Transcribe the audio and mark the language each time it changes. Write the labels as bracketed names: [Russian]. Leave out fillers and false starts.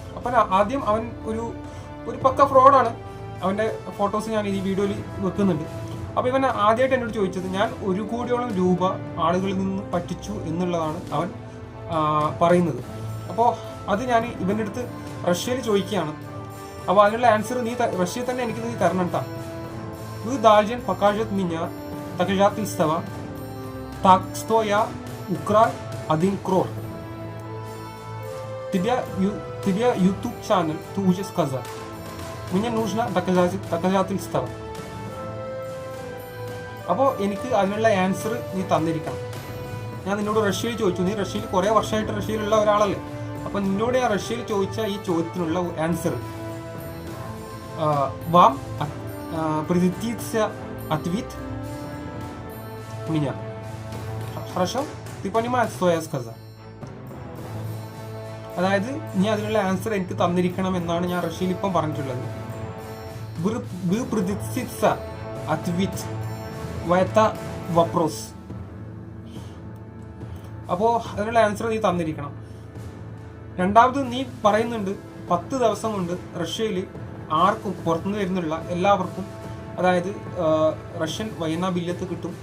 [Malayalam] അപ്പം ആദ്യം അവൻ ഒരു പക്ക ഫ്രോഡാണ്. അവൻ്റെ ഫോട്ടോസ് ഞാൻ ഈ വീഡിയോയിൽ വെക്കുന്നുണ്ട്. അപ്പോൾ ഇവൻ ആദ്യമായിട്ട് എന്നോട് ചോദിച്ചത് ഞാൻ 1 കോടിയോളം രൂപ ആളുകളിൽ നിന്ന് പറ്റിച്ചു എന്നുള്ളതാണ് അവൻ പറയുന്നത്. അപ്പോൾ അത് ഞാൻ ഇവൻ്റെ അടുത്ത് റഷ്യയിൽ ചോദിക്കുകയാണ്. അപ്പോൾ അതിനുള്ള ആൻസർ റഷ്യയിൽ തന്നെ എനിക്ക് നീ തരണം കേട്ടോ. [Russian] Вы должен показать меня доказательства, так что я украл 1 crore. Тебе YouTube channel, ты уже сказал. Мне нужно доказательства. [Malayalam] അപ്പോൾ എനിക്ക് അതിനുള്ള ആൻസർ നീ തന്നിരിക്കണം. ഞാൻ നിന്നോട് റഷ്യയിൽ ചോദിച്ചു. നീ റഷ്യയിൽ കുറേ വർഷമായിട്ട് റഷ്യയിലുള്ള ഒരാളല്ലേ. അപ്പോൾ നിന്നോട് ഞാൻ റഷ്യയിൽ ചോദിച്ച ഈ ചോദ്യത്തിനുള്ള ആൻസർ [Russian] вам придется ответ меня. Хорошо? Ты понимаешь, что я сказал? [Malayalam] അതായത് നീ അതിനുള്ള ആൻസർ എനിക്ക് തന്നിരിക്കണം എന്നാണ് ഞാൻ റഷ്യയിൽ ഇപ്പം പറഞ്ഞിട്ടുള്ളത്. [Russian] Вы придется ответ в это вопрос. [Malayalam] അപ്പോൾ അതിനുള്ള ആൻസർ നീ തന്നിരിക്കണം. രണ്ടാമത് നീ പറയുന്നുണ്ട് 10 ദിവസം കൊണ്ട് റഷ്യയിൽ ആർക്കും പുറത്തുനിന്ന് വരുന്നുള്ള എല്ലാവർക്കും, അതായത് റഷ്യൻ വയനാ ബില്ലത്ത് കിട്ടും.